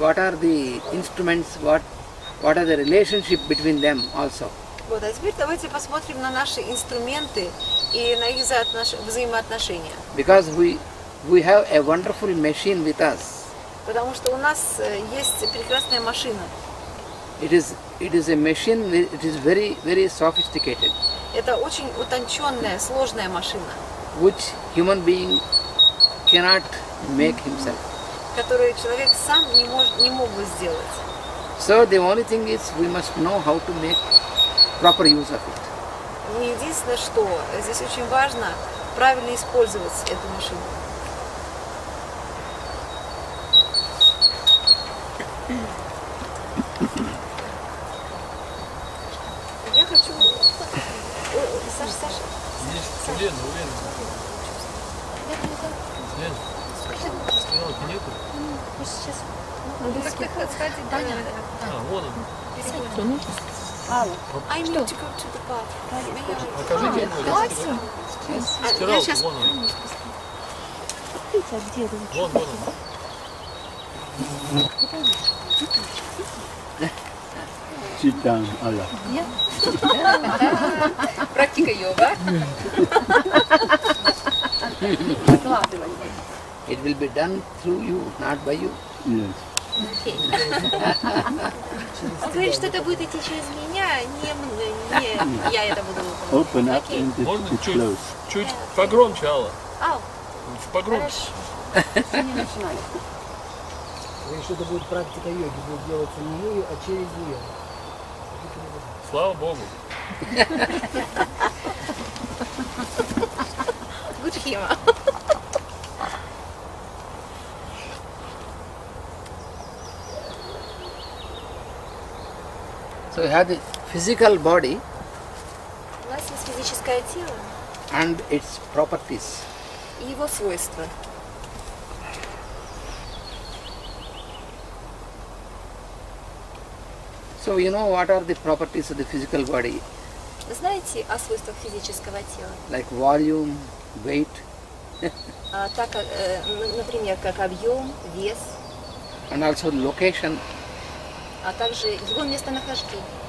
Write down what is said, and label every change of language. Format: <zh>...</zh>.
<en>What are the instruments? What are the relationship between them also?</en> <ru>Вот, а теперь давайте посмотрим на наши инструменты и на их взаимоотношения.</ru> <en>Because we have a wonderful machine with us.</en> <ru>Потому что у нас есть прекрасная машина.</ru> <en>It is a machine. It is very, very sophisticated.</en> <ru>Это очень утонченная, сложная машина.</ru> <en>Which human being cannot make himself.</en> <ru>Которую человек сам не мог бы сделать.</ru> <en>So the only thing is we must know how to make proper use of it.</en> <ru>И единственное, что здесь очень важно правильно использовать эту машину. Я хочу... Саша. Есть Лена, у Лены. Лена, скриналки нету? Сейчас. Надо сходить. Вон он.</ru> <en>I need to go to the bathroom.</en> <ru>Покажите ему. Стиралку, вон он. Вон он.</ru> <en>Sit down, Allah.</en> <ru>Практика йога.</ru> <en>It will be done through you, not by you. Yes.</en> <ru>Он говорит, что это будет идти через меня, не я это буду выполнять.</ru> <en>Open up</en> <ru>Окей.</ru> <en>and just</en> <ru>Можно</ru> <en>to close.</en> <ru>чуть погромче, Алла. Ау, Погромче. хорошо. Не начинали. Говорит, что это будет практика йоги, будет делаться не ею, а через нее. Слава Богу. Гудхима.</ru> <en>So you have the physical body</en> <ru>У нас есть физическое тело</ru> <en>and its properties.</en> <ru>и его свойства.</ru> <en>So you know what are the properties of the physical body,</en> <ru>Знаете о свойствах физического тела?</ru> <en>like volume, weight,</en> <ru>Так, например, как объем, вес,</ru> <en>and also location.</en> <ru>а также его местонахождение.</ru>